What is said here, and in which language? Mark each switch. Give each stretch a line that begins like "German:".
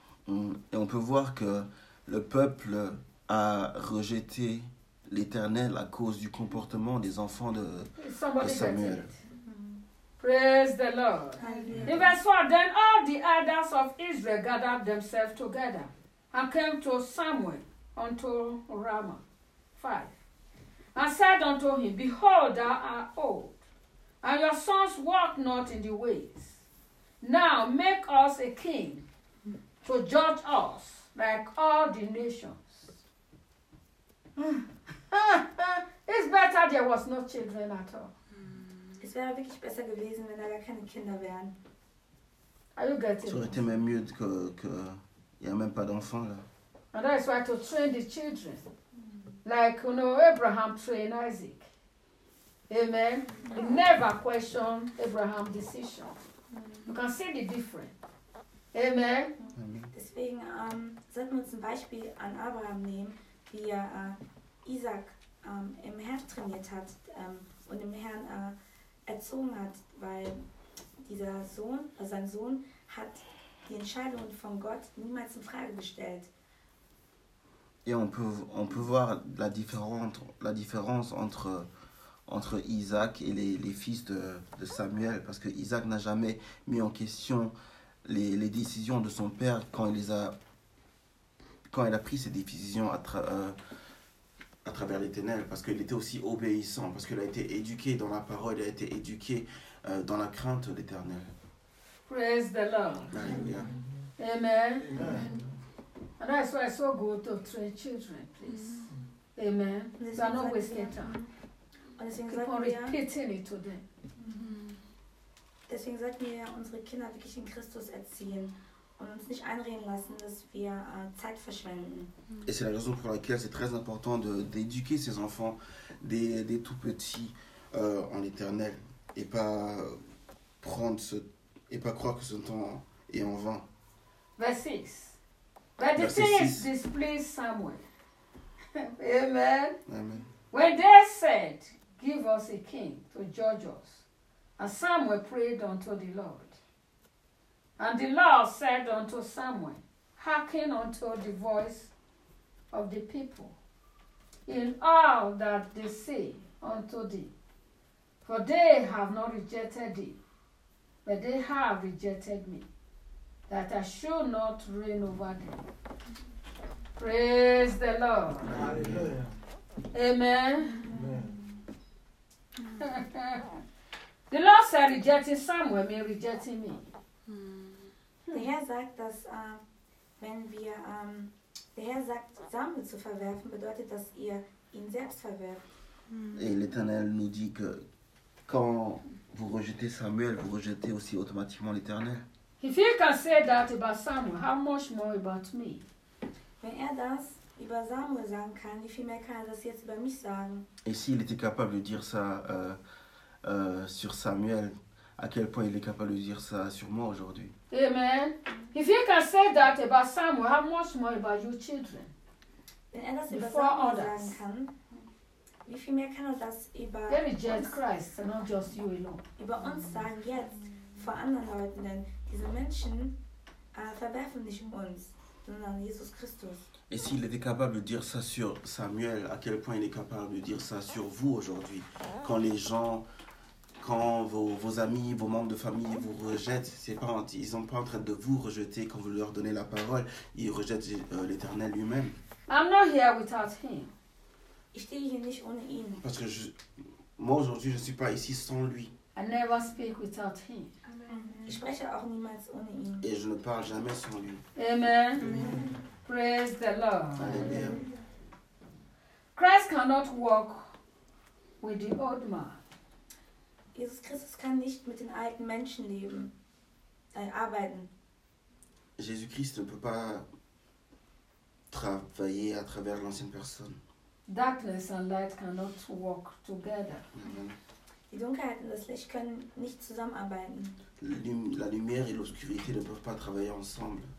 French: Et on peut voir que le peuple a rejeté l'Éternel à cause du comportement des enfants de Samuel.
English: Praise the Lord. In verse 4, then all the elders of Israel gathered themselves together and came to Samuel unto Ramah. 5. And said unto him, behold, thou art old, and your sons walk not in the ways. Now make us a king to judge us like all the nations. It's better there was no children at all.
German: Es wäre wirklich besser gewesen, wenn da gar keine Kinder wären.
English: Are you getting it?
French: Ça aurait été même mieux que y a même pas d'enfants là.
English: And that's why to train the children, like you know Abraham trained Isaac. Amen. He never questioned Abraham's decision. You can see the difference. Amen.
German: Deswegen sollten wir uns ein Beispiel an Abraham nehmen, wie er Isaac im Herrn trainiert hat und im Herrn erzogen hat, weil dieser Sohn, also sein Sohn, hat die Entscheidung von Gott niemals in Frage gestellt.
French: Et on peut voir la différence entre Isaac et les fils de Samuel, parce que Isaac n'a jamais mis en question les décisions de son père quand il a pris ses décisions à travers les ténèbres, parce qu'il était aussi obéissant, parce qu'il a été éduqué dans la parole, il a été éduqué dans la crainte de l'Éternel.
English: Praise the Lord.
French: Alléluia.
English: Amen. Amen. And that's why it's so good to train children, please. Mm-hmm. Amen. So I'm not wasting time. Keep on repeating it to them. Mm-hmm.
German: Deswegen sollten wir unsere Kinder wirklich in Christus erziehen. Und uns nicht einreden lassen, dass wir Zeit verschwenden.
French: Et c'est la raison pour laquelle c'est très important d'éduquer ses enfants dès tout petits en l'Éternel et pas prendre et pas croire que ce temps est en vain.
English: Verse 6. But the things displeased Samuel. Amen. Amen. When they said, give us a king to judge us, and Samuel prayed unto the Lord. And the Lord said unto Samuel, hearken unto the voice of the people in all that they say unto thee, For they have not rejected thee, but they have rejected me, that I should not reign over them. Praise the Lord. Hallelujah. Amen. Amen. The Lord said, rejecting Samuel means rejecting me.
German: Der Herr sagt, dass wenn wir, der Herr sagt, Samuel zu verwerfen, bedeutet, dass ihr ihn selbst verwerft.
French: Et l'Éternel nous dit que quand vous rejetez Samuel, vous rejetez aussi automatiquement l'Éternel.
English: If he can say that about Samuel, how much more about me?
German: Wenn er das über Samuel sagen kann, wie viel mehr kann er das jetzt über mich sagen?
French: Et s'il était capable de dire ça sur Samuel, à quel point il est capable de dire ça sur moi aujourd'hui?
English: Amen. If he can say that about Samuel, how much more about your children?
German: Wenn er das über Samuel sagen kann, wie viel mehr kann er das über
English: They reject Christ and not just you alone.
German: Über uns sagen jetzt vor anderen Leuten, denn diese Menschen verwerfen nicht uns, sondern Jesus Christus.
French: Et s'il était capable de dire ça sur Samuel, à quel point il est capable de dire ça sur vous aujourd'hui? Quand les gens, quand vos amis, vos membres de famille vous rejettent, c'est pas, ils sont pas en train de vous rejeter quand vous leur donnez la parole, ils rejettent l'Éternel lui-même.
English: I'm not here without him.
German: Ich stehe hier nicht ohne ihn.
French: Parce que moi aujourd'hui, je ne suis pas ici sans lui.
English: I never speak without him.
German: Ich spreche auch niemals ohne ihn.
French: Et je ne parle jamais sans lui.
English: Amen. Amen. Praise the Lord. Alleluia. Christ cannot walk with the old man.
German: Jesus Christus kann nicht mit den alten Menschen leben, arbeiten.
French: Jésus Christ ne peut pas travailler à travers l'ancienne personne.
English: Darkness and light cannot walk together. Mm-hmm.
German: Die Dunkelheit und das Licht können nicht zusammenarbeiten.
French: La lumière et l'obscurité ne peuvent pas travailler ensemble.